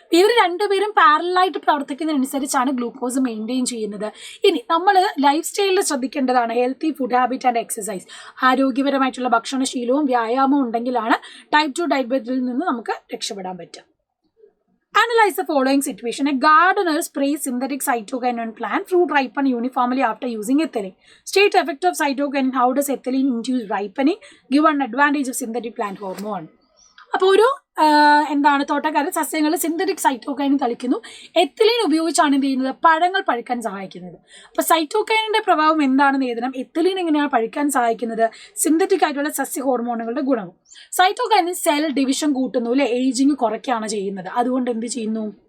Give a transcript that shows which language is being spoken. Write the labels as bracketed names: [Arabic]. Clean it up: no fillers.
[Malayalam] ഇവർ രണ്ടുപേരും പാരലായിട്ട് പ്രവർത്തിക്കുന്നതിനനുസരിച്ചാണ് ഗ്ലൂക്കോസ് മെയിൻറ്റെയിൻ ചെയ്യുന്നത്. ഇനി നമ്മൾ ലൈഫ് സ്റ്റൈലിൽ ശ്രദ്ധിക്കേണ്ടതാണ് [English] Healthy food habit and exercise. [Malayalam] ആരോഗ്യപരമായിട്ടുള്ള ഭക്ഷണശീലവും വ്യായാമവും ഉണ്ടെങ്കിലാണ് ടൈപ്പ് 2 ഡയബറ്റീസിൽ നിന്ന് നമുക്ക് രക്ഷപ്പെടാൻ പറ്റുക. [English] Analyze the following situation. A gardener sprays synthetic cytokinin on plant. Fruit ripen uniformly after using ethylene. State effect of cytokinin. How does ethylene induce ripening? Give an advantage of synthetic plant hormone. [Malayalam] അപ്പോൾ ഒരു എന്താണ് തോട്ടക്കാരൻ സസ്യങ്ങൾ synthetic cytokine തളിക്കുന്നു. Ethylene ഉപയോഗിച്ചാണ് എന്ത് ചെയ്യുന്നത്? പഴങ്ങൾ പഴുക്കാൻ സഹായിക്കുന്നത്. അപ്പോൾ സൈറ്റോകൈനിന്റെ പ്രഭാവം എന്താണെന്ന് എഴുതണം. എത്തിലീൻ എങ്ങനെയാണ് പഴുക്കാൻ സഹായിക്കുന്നത്? സിന്തറ്റിക് ആയിട്ടുള്ള സസ്യ ഹോർമോണുകളുടെ ഗുണവും. സൈറ്റോകൈനിൻ സെൽ ഡിവിഷൻ കൂട്ടുന്നു അല്ലെ, ഏജിങ് കുറയ്ക്കുകയാണ് ചെയ്യുന്നത്. അതുകൊണ്ട് എന്ത് ചെയ്യുന്നു?